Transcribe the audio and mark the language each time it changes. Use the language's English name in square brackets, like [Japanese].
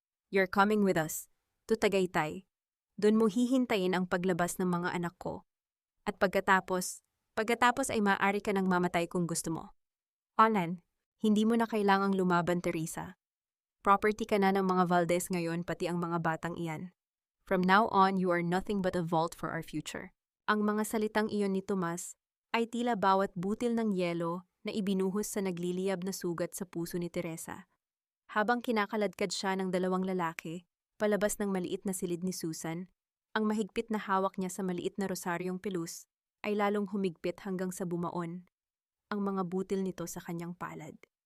[English] You're coming with us to Tagaytay. [Filipino] Doon mo hihintayin ang paglabas ng mga anak ko. At pagkatapos ay maaari ka nang mamatay kung gusto mo. Alan, hindi mo na kailangang lumaban, Teresa. Property ka na ng mga Valdez ngayon, pati ang mga batang iyan. [English] From now on, you are nothing but a vault for our future. [Filipino] Ang mga salitang iyon ni Tomas ay tila bawat butil ng yelo na ibinuhos sa nagliliyab na sugat sa puso ni Teresa. Habang kinakaladkad siya ng dalawang lalaki, palabas ng maliit na silid ni Susan, ang mahigpit na hawak niya sa maliit na rosaryong pilus ay lalong humigpit hanggang sa bumaon ang mga butil nito sa kanyang palad.